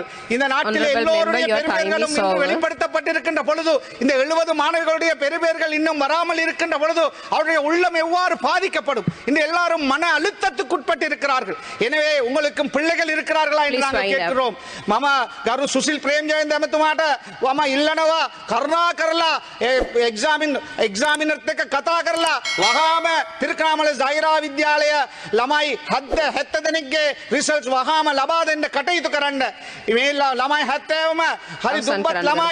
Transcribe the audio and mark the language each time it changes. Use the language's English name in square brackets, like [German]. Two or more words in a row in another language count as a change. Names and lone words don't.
[Tamil] இந்த நாட்டில் எல்லோருடைய பெருவேர்களும் இன்று வெளிப்படுத்தப்பட்டிருக்கின்ற பொழுது இந்த 70 மாணவர்களுடைய பெருவேர்கள் இன்னும் வராமல் இருக்கின்ற பொழுது அவருடைய உள்ளம் எவ்வாறு பாதிக்கப்படும்? இந்த எல்லாரும் மன அழுத்தத்துக்குட்பட்டு இருக்கிறார்கள். எனவே உங்களுக்கும் பிள்ளைகள் இருக்கிறார்களா என்று நாங்கள் கேட்கிறோம். [Sinhala] மாமா கரு சுசில் பிரேம் ஜெயந்த අමතුමාට වම ඉල්ලනවා කරුණා කරලා එක්සාමිනර්ත් එක්ක කතා කරලා වහාම තිරකණාමල සෛරා විද්‍යාලය ළමයි 70 දෙනෙක්ගේ රිසල්ට්ස් වහාම ලබා දෙන්න කටයුතු කරන්න. මේ ළමයි 70ම හරි දුප්පත් ළමයි.